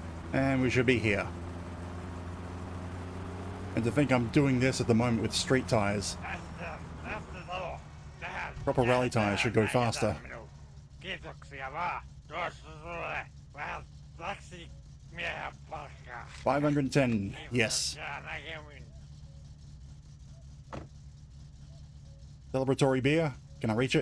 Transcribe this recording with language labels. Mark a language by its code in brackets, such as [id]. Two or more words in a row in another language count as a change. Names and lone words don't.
[en] And we should be here. And to think I'm doing this at the moment with street tires. Proper rally tires should go faster. [fi] Kiitoksia vaan. Tuossa sulle vähän taksimiehen palkkaa. [en] 510, yes. [fi] Näkemiin. [en] Celebratory beer, can I reach it?